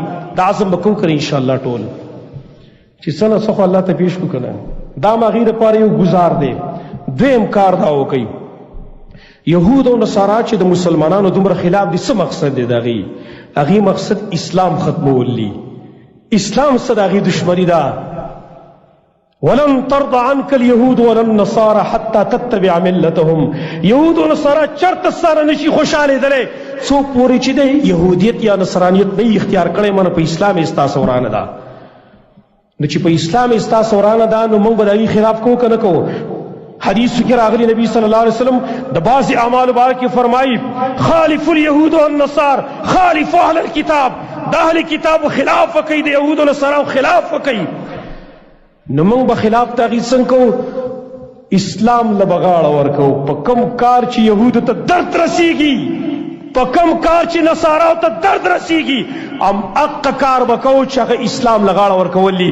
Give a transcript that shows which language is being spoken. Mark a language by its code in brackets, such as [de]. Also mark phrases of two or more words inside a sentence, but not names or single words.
[ps] دا عزم به کوو که نه [ar] انشاءالله [ps] ټول چې څه نه څه خو الله ته پیش کړو که نه. دا م هغې دپاره یو ګزار دی. دویم کار دا وکئ یهود او نصارا چې د مسلمانانو دومره خلاف دي، څه مقصد دی د هغې؟ هغې مقصد اسلام ختمول دي. اسلام څه د هغې دشمني ده؟ [ar] ولن ترضى عنك اليهود ولا النصارى حتى تتبع ملتهم. [ps] یهود او نصارا چرته سره نشي خوشحالېدلی څو پورې چې دی یهودیت یا نصرانیت نه اختیار کړی منه په اسلام یې ستاسو ورانه ده. نو چې په اسلام یې ستاسو ورانه ده نو موږ به د هغې خلاف کوو که نه کوو؟ حدیث کې راغلی نبی [ar] صلی الله علیه وسلم [ps] د بعضې اعمالو باره کې فرمایي [ar] خالف اليهود والنصار خالف اهل الكتاب، [ps] د اهل کتابو خلاف وکئ، د یهودو نصاراو خلاف وکئ. نو موږ به خلاف د هغې څنګه کوو؟ اسلام له به غاړه ورکوو. په کوم کار چې یهودو ته درد رسیږي، په کوم کار چې نصاراو ته درد رسیږي، هغه کار به کوو چې هغه اسلام له غاړه ورکول دي.